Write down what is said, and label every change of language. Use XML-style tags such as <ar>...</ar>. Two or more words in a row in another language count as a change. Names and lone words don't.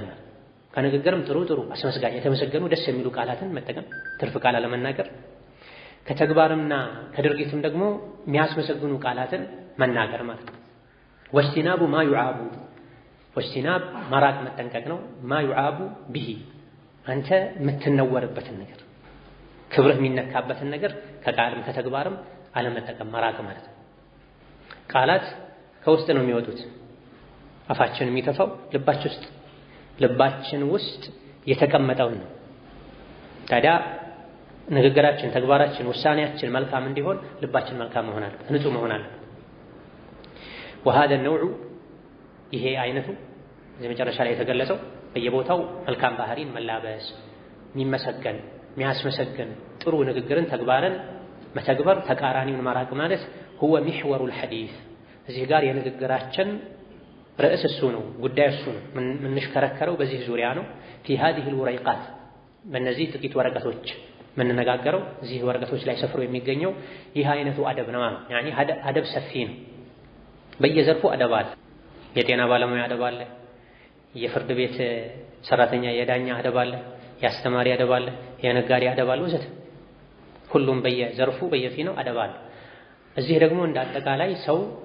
<am>ማለት ከንግግርም ጥሩ አስመስጋኝ የተመሰገኑ ደስ የሚሉ ቃላትን መጠቀም፣ ትርፍ ቃል አለመናገር። ከተግባርምና ከድርጊትም ደግሞ የሚያስመሰግኑ ቃላትን መናገር ማለት ነው።</am> <ar>واجتناب ما يعاب፣</ar> <am>ወጅቲናብ መራቅ መጠንቀቅ ነው።</am> <ar>ما يعاب به</ar> <am>አንተ የምትነወርበትን ነገር ክብርህ የሚነካበትን ነገር ከቃልም ከተግባርም አለመጠቀም መራቅ ማለት ነው። ቃላት ከውስጥ ነው የሚወጡት። አፋችን የሚተፋው ልባችን ውስጥ የተቀመጠውን ነው። ታዲያ ንግግራችን፣ ተግባራችን፣ ውሳኔያችን መልካም እንዲሆን ልባችን መልካም መሆን አለበት፣ ንጹህ መሆን አለበት።</am> <ar>وهذا النوع</ar> <am>ይሄ አይነቱ እዚህ መጨረሻ ላይ የተገለጸው በየቦታው መልካም ባህሪን መላበስ፣ የሚመሰገን የሚያስመሰግን ጥሩ ንግግርን ተግባርን መተግበር፣ ተቃራኒውን መራቅ ማለት</am> <ar>هو محور الحديث።</ar> <am>እዚህ ጋር የንግግራችን ርዕስ እሱ ነው፣ ጉዳይ እሱ ነው። የምንሽከረከረው በዚህ ዙሪያ ነው።</am> <ar>في هذه الوريقات</ar> <am>በእነዚህ ጥቂት ወረቀቶች የምንነጋገረው እዚህ ወረቀቶች ላይ ሰፍሮ የሚገኘው ይህ አይነቱ አደብ ነው። ያኒ አደብ ሰፊ ነው። በየዘርፉ አደብ አለ። የጤና ባለሙያ አደብ አለ፣ የፍርድ ቤት ሰራተኛ የዳኛ አደብ አለ፣ የአስተማሪ አደብ አለ፣ የነጋዴ አደብ አለ ወዘተ። ሁሉም በየዘርፉ በየፊናው አደብ አለ። እዚህ ደግሞ እንደ አጠቃላይ ሰው</am>